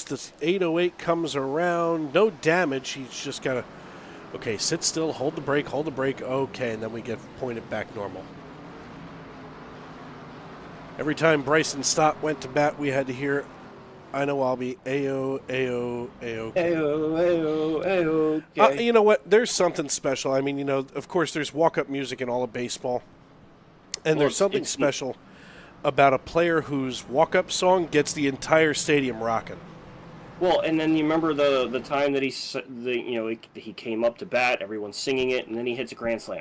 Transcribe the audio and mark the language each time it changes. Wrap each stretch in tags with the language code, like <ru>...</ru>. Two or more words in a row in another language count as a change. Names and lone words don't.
<en>The 808 comes around. No damage. He's just got to, okay, sit still, hold the brake. Okay, and then we get pointed back normal. Every time Bryson Stott went to bat, we had to hear, I know I'll be A-O, A-O, A-O. A-O, A-O, A-O. Okay. You know what? There's something special. I mean, of course, there's walk-up music in all of baseball. And there's something special about a player whose walk-up song gets the entire stadium rocking. Well, and then you remember the time that he came up to bat, everyone's singing it, and then he hits a grand slam.</en>